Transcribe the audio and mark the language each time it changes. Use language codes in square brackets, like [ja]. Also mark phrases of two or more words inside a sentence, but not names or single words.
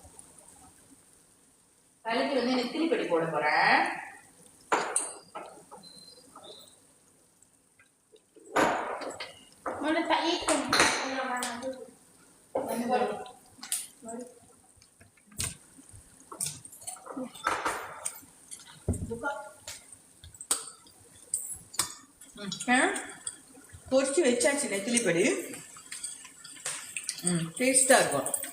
[ta] தலைக்கு வந்து நெத்திலி படி போட போறேன். [ms] Mana tak ikut? Mana tu? [ta] பொரிச்சு வச்சாச்சு நெத்திலி படி. டேஸ்டா இருக்கும்.